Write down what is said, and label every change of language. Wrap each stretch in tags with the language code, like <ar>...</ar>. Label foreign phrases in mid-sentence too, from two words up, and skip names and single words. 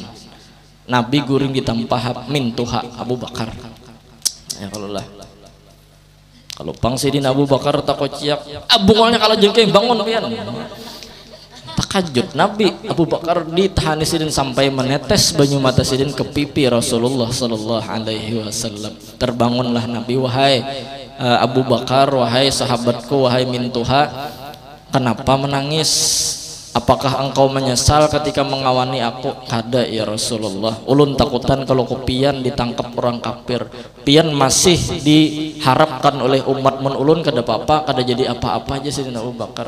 <bjn>Nabi guring ditampah mintuha Abu Bakar. Ya kalau pang sidin Abu Bakar takut ciak, bungolnya kalau jengking bangun pian. Takajud Nabi Abu Bakar ditahani sidin sampai menetes banyu mata sidin ke pipi Rasulullah</bjn> <ar>sallallahu alaihi wasallam.</ar> <id>Terbangunlah Nabi, wahai Abu Bakar, wahai sahabatku, wahai mintuha, kenapa menangis? Apakah engkau menyesal ketika mengawani aku?</id> <bjn>Kada</bjn> <ar>ya Rasulullah.</ar> <bjn>Ulun takutan kalau pian ditangkap orang kafir. Pian masih diharapkan oleh umat mun ulun kada apa-apa, kada jadi apa-apa aja Sidina Abu Bakar.</bjn>